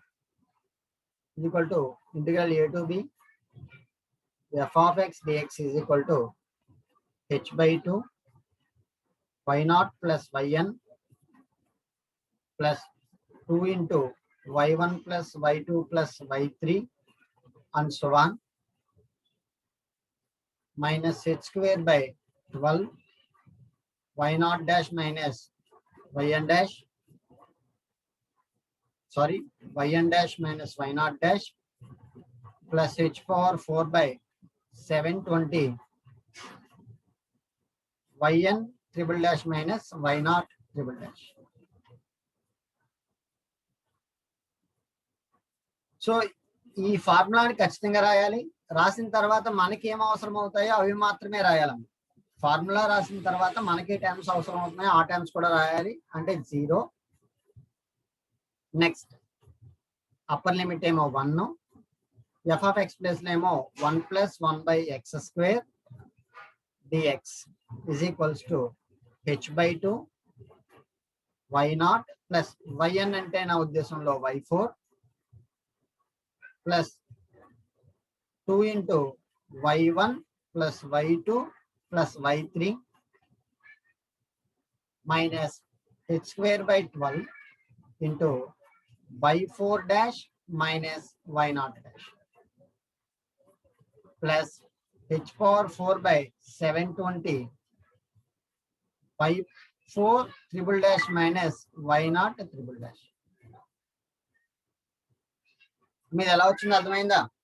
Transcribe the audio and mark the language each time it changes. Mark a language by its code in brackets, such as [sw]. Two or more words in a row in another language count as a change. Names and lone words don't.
[en] equal to integral a to b f of x dx is equal to h/2 y0 plus yn plus 2 into y1 plus y2 plus y3 and so on, minus h square by 12 y0 dash minus yn dash, sorry, yn dash minus y0 dash plus h power 4 by 720 yn triple dash minus y0 triple dash. [te] సో ఈ ఫార్ములాని ఖచ్చితంగా రాయాలి. రాసిన తర్వాత మనకి ఏం అవసరం అవుతాయో అవి మాత్రమే రాయాలి. ఫార్ములా రాసిన తర్వాత మనకి టర్మ్స్ అవసరం అవుతున్నాయో ఆ టర్మ్స్ కూడా రాయాలి. [en] అంటే 0, next upper limit ఏమో 1, f of x ప్లేస్ [te] లో ఏమో [en] 1 plus 1 by x square dx is equals to h/2 y0 plus yn [te] అంటే నా ఉద్దేశంలో [en] y4 plus 2 into y1 plus y2 plus y3 minus h square by 12 into y4 dash minus y0 dash plus h power 4 by 720 y4 triple dash minus y0 triple dash. [te] మీరు ఎలా వచ్చిందో అర్థమైందా?